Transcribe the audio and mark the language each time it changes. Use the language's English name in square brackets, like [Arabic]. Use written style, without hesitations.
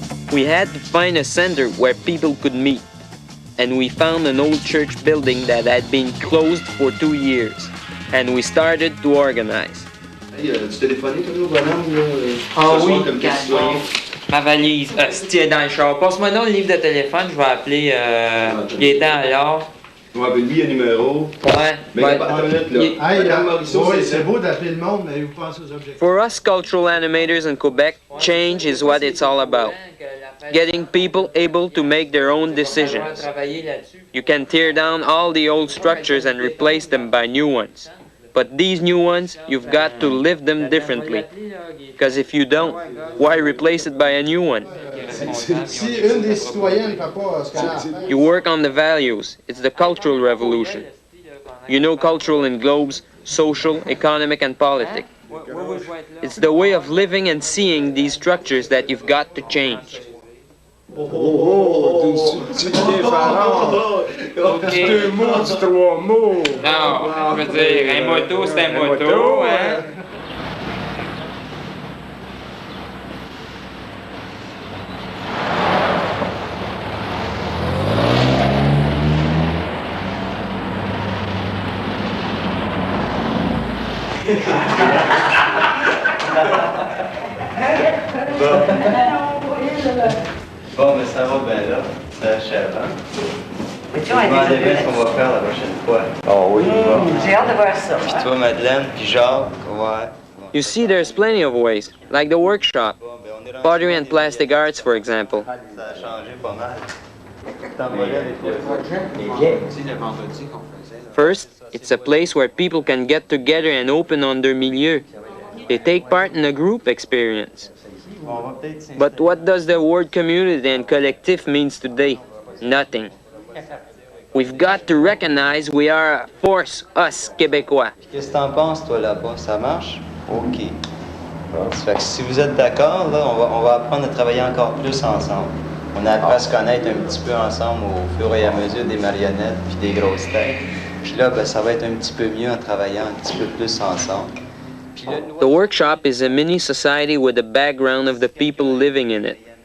[English] We had to find a center where people could meet, and we found an old church building that had been closed for 2 years, and we started to organize. [French] Hey, tu téléphonais comme nous, bonhomme, là? Ah oui, ma valise. Si tu es dans le char, passe-moi donc le livre de téléphone, je vais appeler étais alors. Ouais, ben lui, il y a un numéro. Ouais. Mais attends une minute, là. Madame Morisseau, c'est beau d'appeler le monde, mais vous pensez aux objectifs. [English] For us cultural animators in Quebec, change is what it's all about. Getting people able to make their own decisions. You can tear down all the old structures and replace them by new ones. But these new ones, you've got to live them differently. Because if you don't, why replace it by a new one? [French] Si une des citoyennes ne fait pas ce qu'elle a à faire. [English] You work on the values. It's the cultural revolution. You know cultural englobes social, economic, and politic. It's the way of living and seeing these structures that you've got to change. [French] Tu viens Pharaon. Deux mots, du trois mots. Non, je veux dire, un moto, c'est un moto, hein? Bon, mais ça va bien là. Ça achève, hein? Je me demandais bien ce qu'on va faire la prochaine fois. Oh oui, J'ai hâte de voir ça. Puis toi, Madeleine, puis Jacques, ouais. [English] You see, there's plenty of ways, like the workshop, [French] Bon, ben, on est rendu [English] pottery and plastic arts, for example. [French] Ça a changé pas mal. T'en vas là, des fois. [English] First, it's a place where people can get together and open on their milieu. They take part in a group experience. [French] Bon, on va peut-être s'installer. [English] But what does the word community and collectif means today? Nothing. We've got to recognize we are a force, us, Québécois. [French] Qu'est-ce que t'en penses, toi, là-bas? Ça marche? OK. Bon, ça fait que si vous êtes d'accord, là, on va apprendre à travailler encore plus ensemble. On a appris à se connaître un petit peu ensemble au fur et à mesure des marionnettes puis des grosses têtes. Puis là, ben, ça va être un petit peu mieux en travaillant un petit peu plus ensemble. Puis là, [English] The workshop is a mini society with the background of the people living in it.